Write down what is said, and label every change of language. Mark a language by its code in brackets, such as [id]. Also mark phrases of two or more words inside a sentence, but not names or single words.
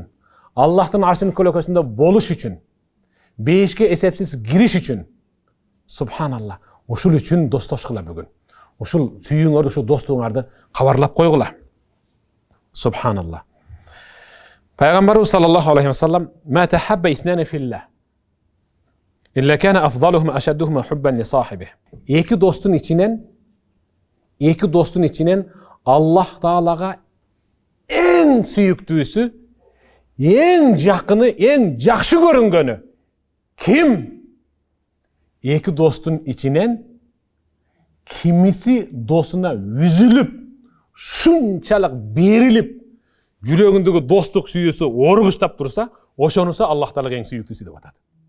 [ky] Аллахтын аршынын көлөкөсүндө болуш үчүн. Бешке эсепсиз кириш үчүн. Субханалла. Ушул үчүн достошкула бүгүн. Ушул сүйүүңөрдү, ушул достугуңарды кабарлап койгула. [ar] Субханалла. Пайгамбарыбыз صلى الله عليه وسلم ما تحاب اثنان في الله إلا كان أفضلهما أشدهما حبا لصاحبه." [ky] Эки достун ичинен Аллах Таалага эң сүйүктүүсү, эң жакыны, эң жакшы көрүнгөнү ким? Эки достун ичинен кимиси досуна үзүлүп, шунчалык берилип, жүрөгүндөгү достук сүйүүсү оргуштап турса, ошонусу Аллах Таалага эң сүйүктүүсү деп атат.